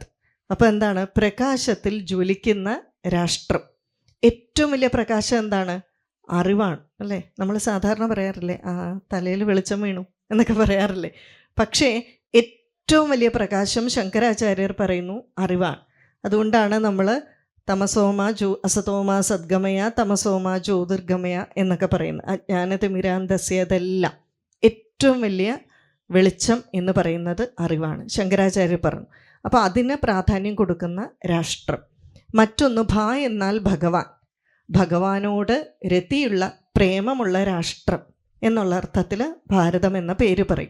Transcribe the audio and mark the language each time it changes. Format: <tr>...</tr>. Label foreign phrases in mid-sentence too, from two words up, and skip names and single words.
<ml>അപ്പോൾ എന്താണ്? പ്രകാശത്തിൽ ജ്വലിക്കുന്ന രാഷ്ട്രം. ഏറ്റവും വലിയ പ്രകാശം എന്താണ്? അറിവാണ്, അല്ലേ? നമ്മൾ സാധാരണ പറയാറില്ലേ, തലയിൽ വെളിച്ചം വീണു എന്നൊക്കെ പറയാറില്ലേ? പക്ഷേ ഏറ്റവും വലിയ പ്രകാശം ശങ്കരാചാര്യർ പറയുന്നു അറിവാണ്. അതുകൊണ്ടാണ് നമ്മൾ</ml> <sa>തമസോമ അസതോമ സദ്ഗമയ തമസോമ ജ്യോതിർഗമയ</sa> <ml>എന്നൊക്കെ പറയുന്നത്. അജ്ഞാനതിമിരാന്തസ്യ, അതെല്ലാം ഏറ്റവും വലിയ വെളിച്ചം എന്ന് പറയുന്നത് അറിവാണ്, ശങ്കരാചാര്യർ പറഞ്ഞു. അപ്പോൾ അതിന് പ്രാധാന്യം കൊടുക്കുന്ന രാഷ്ട്രം. മറ്റൊന്ന് ഭ എന്നാൽ ഭഗവാൻ, ഭഗവാനോട് രതിയുള്ള പ്രേമമുള്ള രാഷ്ട്രം എന്നുള്ള അർത്ഥത്തിൽ ഭാരതം എന്ന പേര് പറയും.</ml>